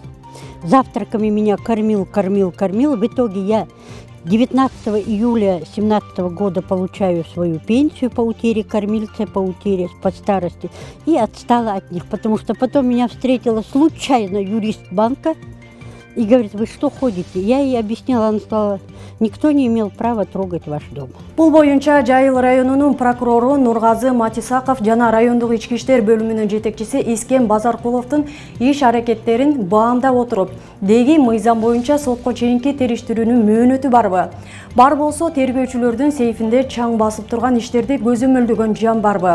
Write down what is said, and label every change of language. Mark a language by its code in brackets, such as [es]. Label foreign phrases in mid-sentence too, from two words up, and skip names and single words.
[ru] Завтраками меня кормил. В итоге я 19 июля 2017 года получаю свою пенсию по утере кормильца, по утере по старости. И отстала от них, потому что потом меня встретила случайно юрист банка и говорит: вы что ходите? Я ей объяснила, она сказала: никто не имел права трогать ваш дом. [ky] Бул боюнча Жайыл районунун прокурору Нургазы Матисаков жана райондук ички иштер бөлүмүнүн жетекчиси Искен Базаркуловдун иш аракеттерин баамдап отуруп, деги мыйзам боюнча сотко чейинки териштирүүнүн мөөнөтү барбы? Бар болсо тергөөчүлөрдүн сейфинде чаң басып турган иштерди көзөмөлдөгөн жан барбы?